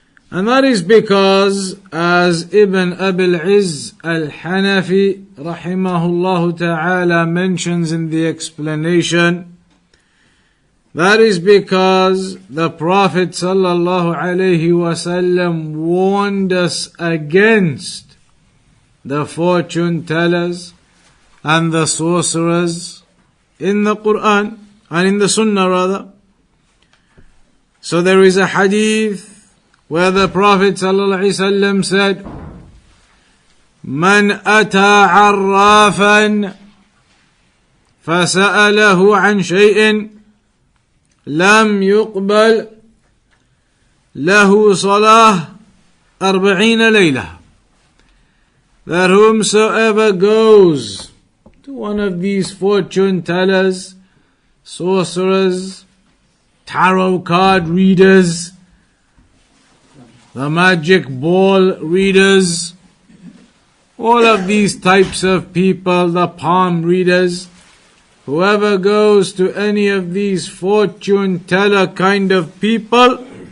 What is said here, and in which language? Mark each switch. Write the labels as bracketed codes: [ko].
[en] And that is because, as Ibn Abil Izz Al Hanafi rahimahullah ta'ala mentions in the explanation, that is because the Prophet sallallahu alayhi wasallam warned us against the fortune tellers and the sorcerers in the Quran and in the Sunnah rather. So there is a hadith where the Prophet ﷺ said, [ar] من أتى عرافا فسأله عن شيء لم يقبل له صلاة 40 ليلة. [en] That whomsoever goes to one of these fortune tellers, sorcerers, tarot card readers, the magic ball readers, all of these types of people, the palm readers, whoever goes to any of these fortune teller kind of people